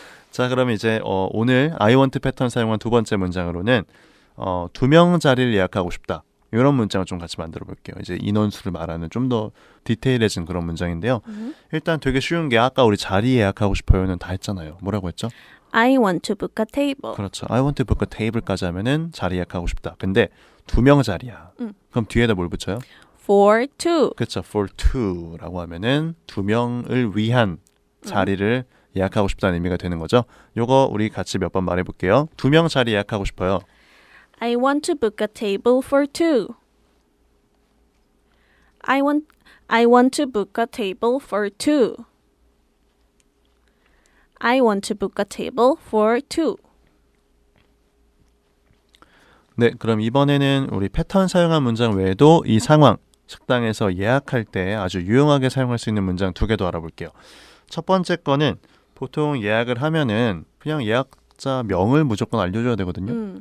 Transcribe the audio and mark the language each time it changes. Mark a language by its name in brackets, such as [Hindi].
[Korean] 자, 그럼 이제 오늘 I want 패턴 사용한 두 번째 문장으로는 2명 자리를 예약하고 싶다. 이런 문장을 좀 같이 만들어 볼게요. 이제 인원수를 말하는 좀 더 디테일해진 그런 문장인데요. 일단 되게 쉬운 게 아까 우리 자리 예약하고 싶어요는 다 했잖아요. 뭐라고 했죠? [English] I want to book a table. [Korean] 그렇죠. [English] I want to book a table [Korean] 까지 하면은 자리 예약하고 싶다. 근데 2명 자리야. 그럼 뒤에다 뭘 붙여요? [English] For two. [Korean] 그렇죠. For two라고 하면은 2명을 위한 자리를 예약하고 싶다는 의미가 되는 거죠. 요거 우리 같이 몇 번 말해볼게요. 2명 자리 예약하고 싶어요. [English] I want to book a table for two. I want to book a table for two. I want to book a table for two. [Korean] 네, 그럼 이번에는 우리 패턴 사용한 문장 외에도 이 상황, 식당에서 예약할 때 아주 유용하게 사용할 수 있는 문장 2개 더 알아볼게요. 첫 번째 거는 보통 예약을 하면은 그냥 예약자 명을 무조건 알려줘야 되거든요.